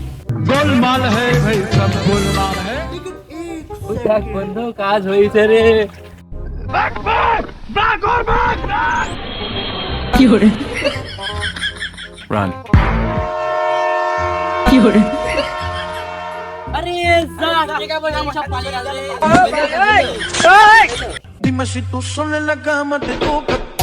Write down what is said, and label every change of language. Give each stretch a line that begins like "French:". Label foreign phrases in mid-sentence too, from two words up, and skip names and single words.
Bangla: দেখ বন্ধু, কাজ হয়েছে রে। Run. আরে যা, টাকা পয়সা সব পালিয়ে গেল রে।
Spanish: Dime si tú sola en la cama te toca